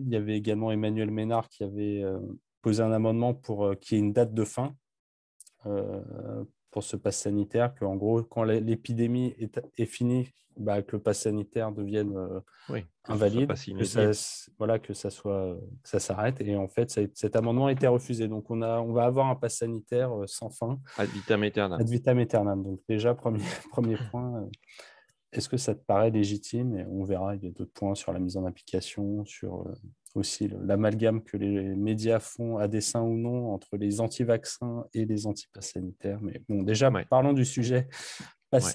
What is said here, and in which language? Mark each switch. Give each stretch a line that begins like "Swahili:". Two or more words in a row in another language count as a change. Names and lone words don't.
French: Il y avait également Emmanuel Ménard qui avait posé un amendement pour qu'il y ait une date de fin pour ce pass sanitaire, qu'en gros, quand l'épidémie est finie, bah, que le pass sanitaire devienne Oui, que ce soit pas invalide, si immédiat. voilà, que ça s'arrête. Et en fait, cet amendement a été refusé. Donc, on va avoir un pass sanitaire sans fin,
Latin: Ad vitam ad aeternam. vitam aeternam.
French: Donc, déjà, premier point, est-ce que ça te paraît légitime? Et on verra, il y a d'autres points sur la mise en application, sur aussi l'amalgame que les médias font à dessein ou non entre les anti-vaccins et les anti-pass sanitaires. Mais bon, déjà, Ouais, parlons du sujet pass